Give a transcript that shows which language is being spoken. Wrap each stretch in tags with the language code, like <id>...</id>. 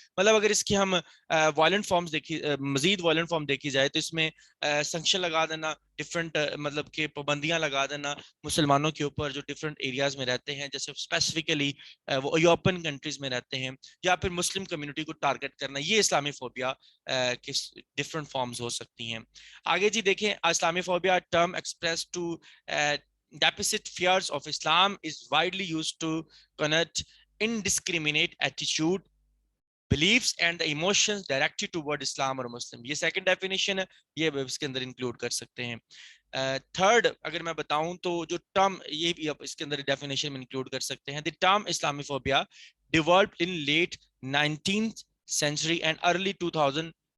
<ur>مطلب اگر اس کی ہم وائلنٹ فارمز دیکھی, مزید وائلنٹ فارم دیکھی جائے تو اس میں سنکشن لگا دینا, ڈفرینٹ مطلب کہ پابندیاں لگا دینا مسلمانوں کے اوپر جو ڈفرینٹ ایریاز میں رہتے ہیں, جیسے اسپیسیفکلی وہ یورپین کنٹریز میں رہتے ہیں, یا پھر مسلم کمیونٹی کو ٹارگٹ کرنا. یہ اسلامی فوبیا کی ڈفرینٹ فارمز ہو سکتی ہیں.</ur> <en>آگے جی دیکھیں, Islamophobia term express to deficit fears of Islam is widely used to connote indiscriminate attitude, beliefs and the emotions directed toward Islam or Muslim.</en> <ur>یہ second definition ہے, یہ اس کے اندر انکلوڈ کر سکتے ہیں. تھرڈ اگر میں بتاؤں تو جو ٹرم, یہ بھی آپ اس کے اندر ڈیفینیشن میں انکلوڈ کر سکتے ہیں. the term Islamophobia developed in late 19th century and early 2000.</ur>